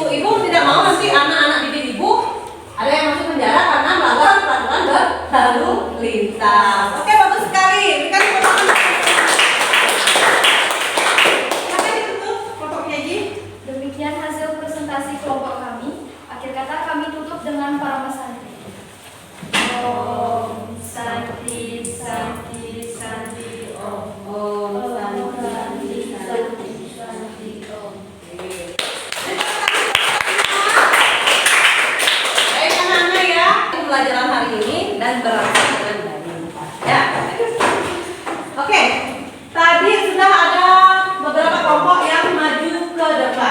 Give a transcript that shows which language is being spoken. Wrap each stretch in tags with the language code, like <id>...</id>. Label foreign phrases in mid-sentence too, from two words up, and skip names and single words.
<id>Ibu tidak mau nanti anak-anak didik ibu ada yang masuk penjara karena melanggar peraturan berlalu lintas. Oke, bagus sekali. Berikan tepuk tangan. Silakan ditutup kelompok penyaji. Demikian hasil presentasi kelompok kami. Akhir kata kami dengan para santri.</id> <sa>Om Santi Santi Santi Om. Om Santi, Santi, Santi, Om.</sa> <id>Baik anak-anak ya, pelajaran hari ini dan berlangsung dengan baik. Ya. Oke, tadi sudah ada beberapa kelompok yang maju ke depan.</id>